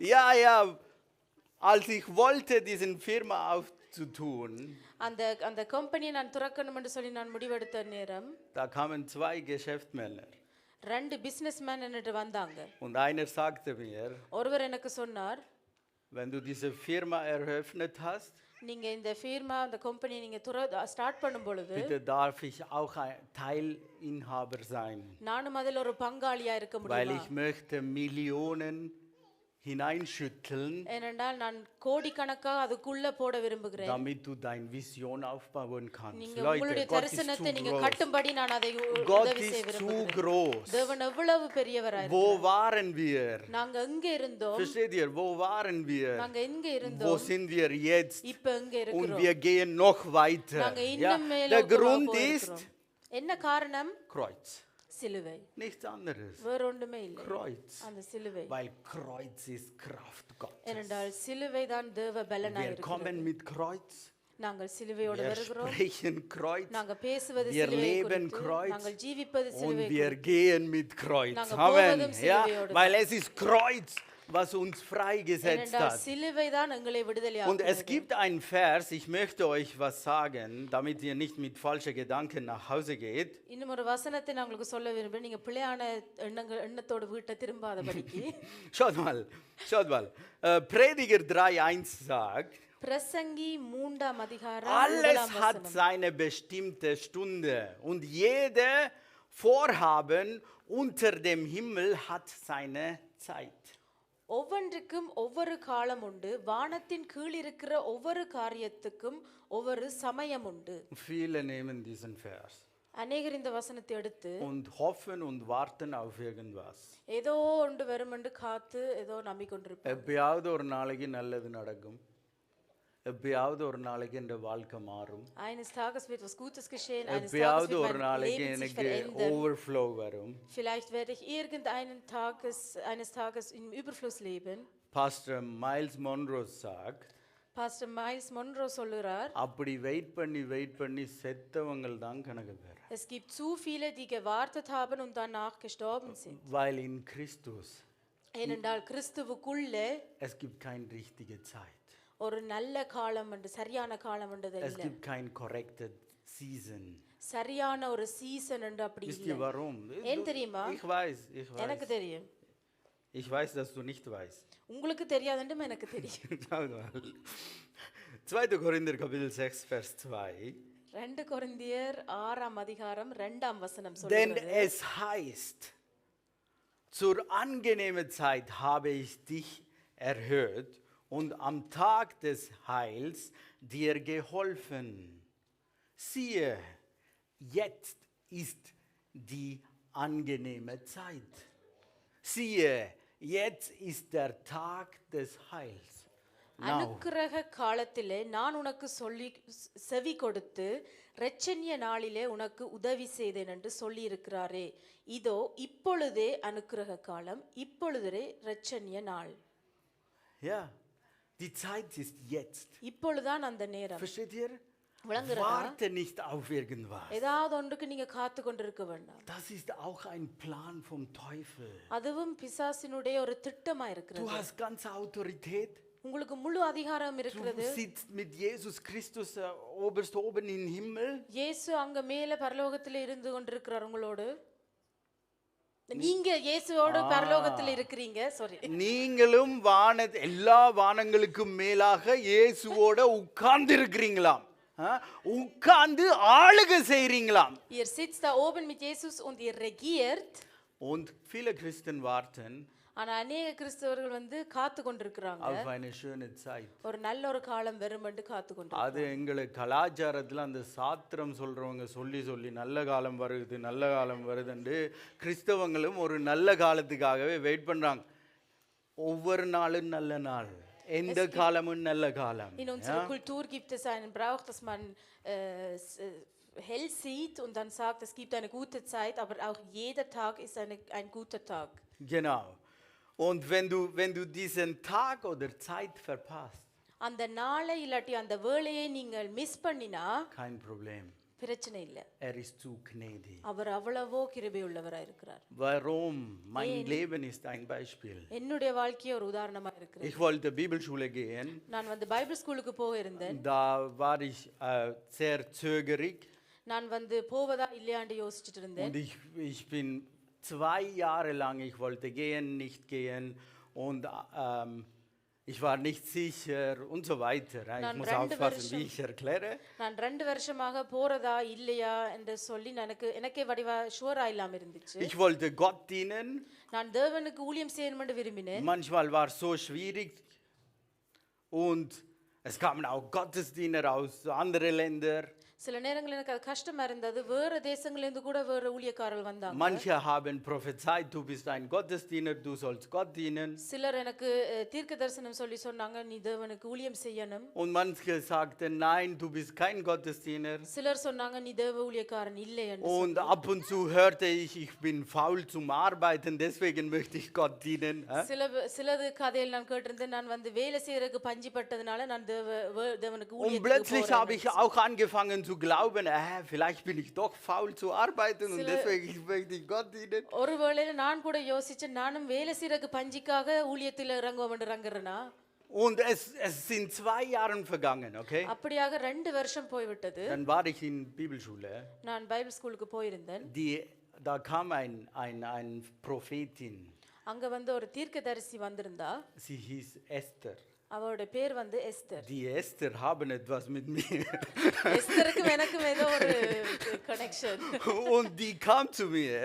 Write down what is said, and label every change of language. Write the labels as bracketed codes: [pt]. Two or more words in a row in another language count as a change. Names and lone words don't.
[de] Ja, ja, als ich wollte, diesen Firma aufzutun, [ta] அந்த அந்த கம்பெனியை நான் துறக்கணும் என்று சொல்லி நான் முடிவெடுத்த நேரம் [de] da kamen 2 Geschäftsmänner. [ta] 2 பிசினஸ்மேன் என்னட்டு வந்தாங்க. [de] Und einer sagte mir, [ta] ஒருவர் எனக்கு சொன்னார், [de] wenn du diese Firma eröffnet hast, [ta] நீங்க இந்த ஃபீர்மா அந்த கம்பெனி நீங்க ஸ்டார்ட் பண்ணும் பொழுது [de] bitte darf ich auch ein Teilinhaber sein, [ta] நானும் அதில் ஒரு பங்காளியா இருக்க [de] weil [ta] முடியுமா? [de] ich möchte Millionen hineinschütteln, [ta] ஏனென்றால் நான் கோடிக்கணக்காக அதுக்குள்ள போட விரும்புகிறேன். [de] damit du deine Vision aufbauen kannst. [ta] நீங்க [de] Leute, [ta] உங்களுடைய [de] Gott ist [ta] தரிசனத்தை [de] zu [ta] நீங்க [de] groß. [ta] கட்டும்படி நான் அதை [de] Gott [ta] உதவி செய்ய [de] ist zu [ta] விரும்புகிறேன். [de] groß. [ta] தேவன் எவ்வளவு பெரியவரா [de] Wo [ta] இருக்கிறார். [de] waren wir? [ta] நாங்க எங்க இருந்தோம்? [de] Versteht ihr? Wo waren wir? [ta] நாங்க எங்க [de] Wo [ta] இருந்தோம்? [de] sind wir jetzt? [ta] இப்ப எங்க [de] Und [ta] இருக்கிறோம்? [de] wir gehen noch weiter. [ta] நாங்க [de] Ja? [ta] இன்னும் மேல [de] Der Grund ist [ta] என்ன காரணம்? [de] Kreuz. [ta] சிலுவை. [de] Nichts anderes. [ta] வேற ஒன்றுமே இல்லை. [de] Kreuz. [ta] அந்த சிலுவை. [de] Weil Kreuz ist Kraft Gottes. [ta] ஏனென்றால் சிலுவை தான் தேவ பலனாய் [de] Wir [ta] இருக்கிறது. [de] kommen mit Kreuz. [ta] நாங்கள் சிலுவையோடு [de] Wir [ta] வருகிறோம். [de] sprechen Kreuz. [ta] நாங்க பேசுவது [de] Wir [ta] சிலுவை [de] leben [ta] குறித்து. [de] Kreuz. [ta] நாங்கள் ஜீவிப்பது [de] Und [ta] சிலுவை [de] wir [ta] குறித்து. [de] gehen mit Kreuz. [ta] நாங்க [de] Amen. [ta] போவதும் [de] Ja? [ta] சிலுவையோடு [de] Weil es ist Kreuz, was uns freigesetzt [ta] ஏனென்றால் [de] hat. [ta] சிலுவை தான் எங்களை [de] Und es [ta] விடுதலையாக்குகிறது. [de] gibt einen Vers, ich möchte euch was sagen, damit ihr nicht mit falschen Gedanken nach Hause geht. [ta] இன்னும் ஒரு வசனத்தை நான் உங்களுக்கு சொல்ல விரும்புகிறேன். நீங்க பிழையான எண்ணத்தோட வீட்டை திரும்பாதபடிக்கு. [de] Schaut mal. Prediger 3,1 sagt, [ta] பிரசங்கி 3ஆம் அதிகாரம் [de] alles [ta] 1ஆம் [de] hat [ta] வசனம். [de] seine bestimmte Stunde und jede Vorhaben unter dem Himmel hat seine Zeit. [ta] ஒவ்வொன்றுக்கும் ஒவ்வொரு காலம் உண்டு. வானத்தின் கீழ் இருக்கிற ஒவ்வொரு காரியத்துக்கும் ஒவ்வொரு சமயம் உண்டு. [de] Viele nehmen diesen Vers [ta] அநேகர் இந்த வசனத்தை எடுத்து [de] und hoffen und warten auf irgendwas. [ta] ஏதோ ஒன்று வரும் என்று காத்து ஏதோ நம்பிக்கொண்டிருப்பார். எப்பயாவது ஒரு நாளைக்கு நல்லது நடக்கும், எப்பயாவது ஒரு நாளைக்கு என் வாழ்க்கை மாறும், [de] Eines Tages wird was Gutes geschehen, eines Tages [ta] எப்பயாவது [de] wird [ta] ஒரு [de] mein [ta] நாளைக்கு [de] Leben sich [ta] எனக்கு [de] verändern. [ta] overflow வரும். [de] Vielleicht werde ich eines Tages im Überfluss leben. Pastor Miles Monroe sagt, [ta] Pastor Miles Monroe சொல்லுறார், அப்படி வெயிட் பண்ணி செத்தவங்கள் தான் கணக்கு பேர். [de] es gibt zu viele, die gewartet haben und danach gestorben sind. Weil in Christus [ta] ஏனென்றால் கிறிஸ்துவுக்குள்ளே [de] es gibt keine richtige Zeit. [ta] ஒரு நல்ல காலம் என்று சரியான காலம் என்றது [de] Es [ta] இல்லை. [de] gibt kein [en] corrected season. [ta] சரியான ஒரு சீசன் என்று அப்படி [de] Wisst [ta] இல்லை. [de] ihr warum? [ta] ஏன் தெரியுமா? [de] Ich weiß. [ta] எனக்கு தெரியும். [de] Ich weiß, dass du nicht weißt. [ta] உங்களுக்கு தெரியாதுன்றும் எனக்கு தெரியும். [de] Schau mal. 2. Korinther Kapitel 6, Vers 2. [ta] 2 கொரிந்தியர் 6ஆம் அதிகாரம் 2ஆம் வசனம் [de] Denn [ta] சொல்கிறது, [de] es heißt, zur angenehmen Zeit habe ich dich erhört und am Tag des Heils dir geholfen. Siehe, jetzt ist die angenehme Zeit. Siehe, jetzt ist der Tag des Heils. Now, [ta] அனுக்கிரக காலத்திலே நான் உனக்கு சொல்லி செவி கொடுத்து இரட்சணிய நாளிலே உனக்கு உதவி செய்தேன் என்று சொல்லி இருக்கிறாரே. இதோ இப்பொழுதே அனுக்கிரக காலம், இப்பொழுதே இரட்சணிய நாள். [de] ja, die Zeit ist jetzt. [ta] இப்பொழுதுதான் அந்த நேரம். [de] Versteht ihr? [ta] விளங்குறதா? [de] Warte nicht auf irgendwas. [ta] ஏதாவது ஒன்றுக்கு நீங்க காத்து கொண்டிருக்க வேண்டாம். [de] Das ist auch ein Plan vom Teufel. [ta] அதுவும் பிசாசினுடைய ஒரு திட்டமா [de] Du [ta] இருக்கிறது. [de] hast ganze Autorität. [ta] உங்களுக்கு முழு அதிகாரம் இருக்கிறது. [de] Du sitzt mit Jesus Christus oberst oben im Himmel. [ta] இயேசு அங்க மேல பரலோகத்துல இருந்து கொண்டிருக்கிறார் உங்களோடு. நீங்க இயேசுவோடு பரலோகத்துல இருக்கிறீங்க. சாரி. நீங்களும் எல்லா வானங்களுக்கும் மேலாக இயேசுவோட உட்கார்ந்து இருக்கிறீங்களாம். உட்கார்ந்து ஆளுகை செய்றீங்களாம். [de] Ihr sitzt da oben mit Jesus und ihr regiert. Und viele Christen warten [ta] ஆனா அநேக கிறிஸ்தவர்கள் வந்து காத்து கொண்டிருக்கிறாங்க. [de] auf eine schöne Zeit. [ta] ஒரு நல்ல ஒரு காலம் வரும் என்று காத்து அது கொண்டிருக்கிறாங்க. எங்களுக்கு கலாச்சாரத்தில் அந்த சாத்திரம் சொல்றவங்க சொல்லி நல்ல காலம் வருதுன்னு கிறிஸ்தவங்களும் ஒரு நல்ல காலத்துக்காகவே வெயிட் பண்றாங்க. ஒவ்வொரு நாளும் நல்ல நாள், எந்த காலமும் நல்ல காலம். [de] In unserer Kultur gibt es einen Brauch, dass man hell sieht und dann sagt, es gibt eine gute Zeit, aber auch jeder Tag ist ein guter Tag. Genau. Und wenn du diesen Tag oder Zeit verpasst, [ta] அந்த நாளை இல்லாட்டி அந்த வேளையை நீங்கள் மிஸ் பண்ணினா [de] kein Problem. [ta] பிரச்சனை இல்லை. [de] Er ist zu gnädig. [ta] அவர் அவ்வளவோ கிருபை உள்ளவராய் இருக்கிறார். [de] Warum? Mein Leben ist ein Beispiel. [ta] என்னுடைய வாழ்க்கையே ஒரு உதாரணமா இருக்கிறது. [de] Ich wollte Bibelschule gehen. [ta] நான் வந்து [en] Bible school [ta] போக இருந்தேன். [de] Da war ich sehr zögerig. [ta] நான் வந்து போவதா இல்லையாண்டு யோசிச்சுட்டு இருந்தேன். [de] Und ich bin 2 Jahre lang, ich wollte gehen, nicht gehen und ich war nicht sicher und so weiter. Ich muss aufpassen, wie ich erkläre. [ta] நான் 2 வருஷமாக போறதா இல்லையா என்று சொல்லி எனக்கே வடிவா ஷூரா இல்லாம இருந்துச்சு. [de] Ich wollte Gott dienen. [ta] நான் தேவனுக்கு ஊழியம் செய்யணும் என்று விரும்பினேன். [de] Manchmal war es so schwierig und es kamen auch Gottesdiener aus anderen Ländern. [ta] சில நேரங்கள் எனக்கு அது கஷ்டமா இருந்தது. வேற தேசங்கள்ல இருந்து கூட வேற ஊழியக்காரர்கள் வந்தாங்க. [de] Manche haben prophezeit, du bist ein Gottesdiener, du sollst Gott dienen. [ta] சிலர் எனக்கு தீர்க்க தரிசனம் சொல்லி சொன்னாங்க, நீ தேவனுக்கு ஊழியம் செய்யணும். [de] Und manche sagten, nein, du bist kein Gottesdiener. [ta] சிலர் சொன்னாங்க, நீ தேவ ஊழியக்காரன் இல்லை என்று. [de] Und ab und zu hörte ich bin faul zum Arbeiten, deswegen möchte ich Gott dienen. [ta] சிலது கதையில் நான் கேட்டிருந்தேன், நான் வந்து வேலை செய்யறதுக்கு பஞ்சிப்பட்டதுனால நான் தேவனுக்கு [de] Und [ta] ஊழியத்துக்கு [de] plötzlich habe ich [ta] போறேன். [de] auch angefangen zu glauben, vielleicht bin ich doch faul zu arbeiten und [ta] Sila- [de] deswegen möchte ich Gott dienen. [ta] ஒருவேளையில நான் கூட யோசிச்சேன், நானும் வேலை செய்யறதுக்கு பஞ்சிக்காக ஊழியத்தில் இறங்குவோம் இறங்குறேனா. [de] Und es sind 2 Jahre vergangen, okay? [ta] அப்படியாக 2 வருஷம் போய்விட்டது. [de] Dann war ich in Bibelschule. [ta] நான் [en] Bible school [ta] போயிருந்தேன். [de] Da kam ein Prophetin. [ta] அங்க வந்து ஒரு தீர்க்கதரிசி வந்திருந்தா. [de] Sie hieß Esther. [ta] அவரோட பேர் வந்து எஸ்தர். [de] Die Esther haben etwas mit mir. [ta] எஸ்தருக்கும் எனக்கும் ஏதோ ஒரு கனெக்ஷன். [de] Und die kam zu mir